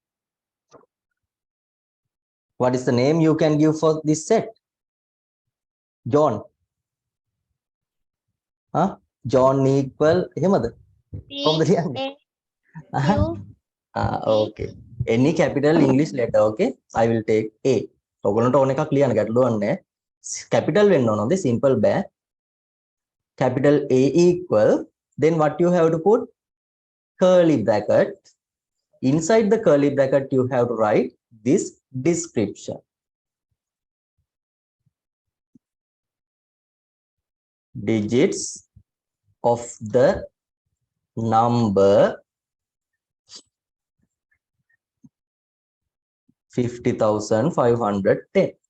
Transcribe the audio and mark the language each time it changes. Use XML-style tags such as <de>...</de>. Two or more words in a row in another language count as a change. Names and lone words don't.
<en>What is the name you can give for this set?</en> <si>John. John equal එහෙමද? කොහොමද ලියන්නේ?</si> <en>Okay. Any capital English letter, okay? I will take A.</en> <si>ඔයගොල්ලන්ට ඕන එකක් ලියන්න ගැටලුවක් නැහැ. Capital වෙන්න ඕනද? Simple බෑ.</si> <en>Capital A equal, then what you have to put? Curly bracket. Inside the curly bracket, you have to write this description. Digits of the number 50,510.</en>